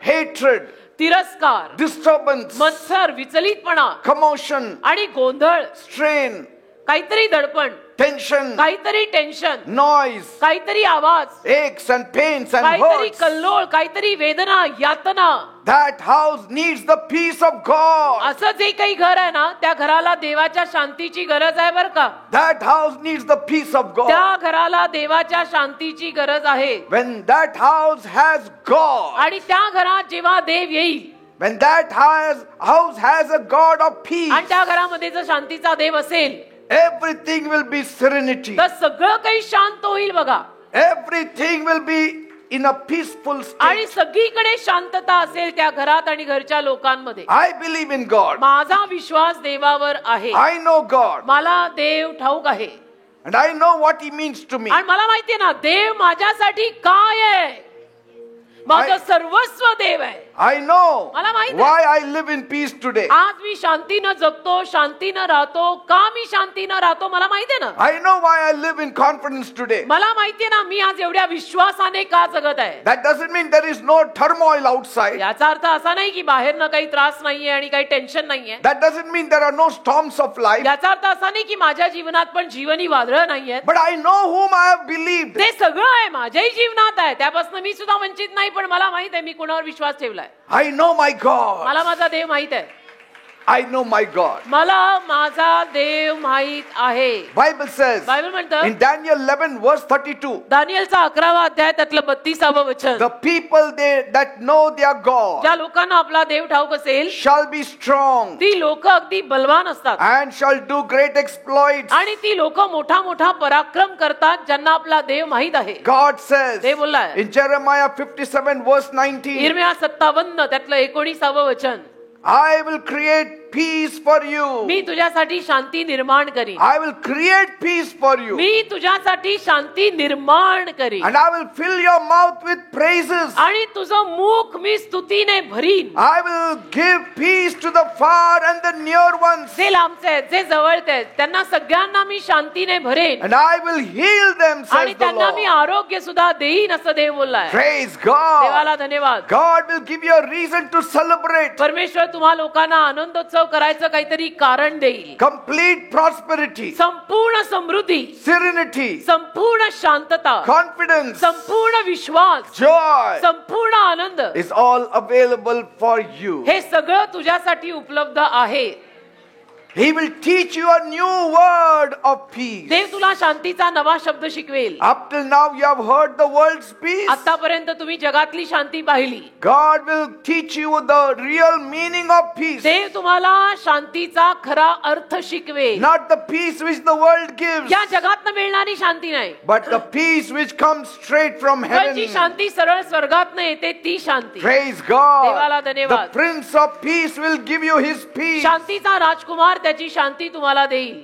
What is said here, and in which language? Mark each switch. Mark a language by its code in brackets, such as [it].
[en] hatred, [mr] तिरस्कार, [en] disturbance, [mr] मत्सर, विचलितपणा [en] commotion, [mr] आणि गोंधळ, [en] strain, [mr] काहीतरी दडपण, [en] tension, [mr] काहीतरी टेन्शन, [en] noise, [mr] काहीतरी आवाज, [en] aches and pains and [mr] काहीतरी [en] hurts. [mr] कल्लोळ, काहीतरी वेदना, यातना. [en] That house needs the peace of God. [mr] असं जे काही घर आहे ना, त्या घराला देवाच्या शांतीची गरज आहे बरं का. [en] That house needs the peace of God. [mr] त्या घराला देवाच्या शांतीची गरज आहे. [en] When that house has God, [mr] आणि त्या घरात जेव्हा देव येईल, [en] when that house has a God of peace, [mr] आणि त्या घरामध्ये जर शांतीचा देव असेल, [en] everything will be serenity. [mr] तर सगळं काही शांत होईल बघा. [en] Everything will be in a peaceful [mr] आणि [en] state. [mr] सगळीकडे शांतता असेल त्या घरात आणि घरच्या लोकांमध्ये. [en] I believe in God. [mr] माझा विश्वास देवावर आहे. [en] I know God. [mr] मला देव ठाऊक आहे [en] And I know what He means to me. [mr] आणि मला माहितीये ना देव माझ्यासाठी काय आहे. माझं सर्वस्व देव आहे. [en] I know [mr] मला माहित आहे. [en] why I live in peace today. [mr] आज मी शांतीनं जगतो, शांतीनं राहतो. का मी शांतीनं राहतो मला माहितीये ना. [en] I know why I live in confidence today. [mr] मला माहितीये ना मी आज एवढ्या विश्वासाने का जगत आहे. [en] That doesn't mean there is no turmoil outside. [mr] याचा अर्थ असा नाही की बाहेर ना काही त्रास नाहीये आणि काही टेन्शन नाहीये. [en] That doesn't mean there are no storms of life. [mr] याचा अर्थ असा नाही की माझ्या जीवनात पण जीवनी वादळ नाहीयेत. [en] But I know whom I have believed. [mr] ते सगळं आहे माझ्याही जीवनात आहे. त्यापासून मी सुद्धा वंचित नाही. पण मला माहित आहे मी कुणावर विश्वास ठेवलाय. [en] I know my God. [mr] मला माझा देव माहित आहे. [en] I know my God. [mr] मला माझा देव माहित आहे. [en] Bible says [mr] बायबल म्हणतं [en] in Daniel 11 verse 32, [mr] दानिएलचा 11वा अध्याय त्यातलं 32वं वचन, [en] the people that know their God [mr] ज्या लोकांना आपला देव ठाऊक असेल [en] shall be strong [mr] ती लोक अगदी बलवान असतात [en] and shall do great exploits. [mr] आणि ती लोक मोठा मोठा पराक्रम करतात ज्यांना आपला देव माहित आहे. [en] God says [mr] Dev बोललाय [en] in Jeremiah 57 verse 19, [mr] इर्मिया 57 त्यातलं 19वं वचन, [en] I will create peace for you. [mr] मी तुझ्यासाठी शांती निर्माण करीन. [en] I will create peace for you. [mr] मी तुझ्यासाठी शांती निर्माण करीन. [en] And I will fill your mouth with praises. [mr] आणि तुझं मुख मी स्तुतीने भरीन. [en] I will give peace to the far and the near ones. [mr] जे लांबचे आहेत, जे जवळचे आहेत, त्यांना सगळ्यांना मी शांतीने भरेन. [en] And I will heal them, [mr] आणि [en] says the [mr] त्यांना मी [en] Lord. [mr] आरोग्य सुद्धा देईन असं देव बोललाय. [en] Praise God. [mr] देवाला धन्यवाद. [en] God will give you a reason to celebrate. [mr] परमेश्वर तुम्हा लोकांना आनंदोत्सव करायचं काहीतरी कारण देईल. [en] Complete prosperity, [mr] संपूर्ण समृद्धी, [en] serenity, [mr] संपूर्ण शांतता, [en] confidence, [mr] संपूर्ण विश्वास, [en] joy [mr] संपूर्ण आनंद [en] is all available for you. [mr] हे सगळं तुझ्यासाठी उपलब्ध आहे. [en] He will teach you a new word of peace. [mr] देव तुला शांतीचा नवा शब्द शिकवेल. [en] Up till now you have heard the world's peace. [mr] आतापर्यंत तुम्ही जगातली शांती पाहिली. [en] God will teach you the real meaning of peace. [mr] देव तुम्हाला शांतीचा खरा अर्थ शिकवेल. [en] Not the peace which the world gives, [mr] या जगातनं मिळणारी शांती नाही, [en] but the peace which comes straight from [mr] पण जी [en] heaven. [mr] शांती सरळ स्वर्गातनं येते ती शांती. [en] Praise God. [mr] देवाला धन्यवाद. [en] The Prince of Peace will give you His peace. [mr] शांतीचा राजकुमार त्याची शांती तुम्हाला देईल.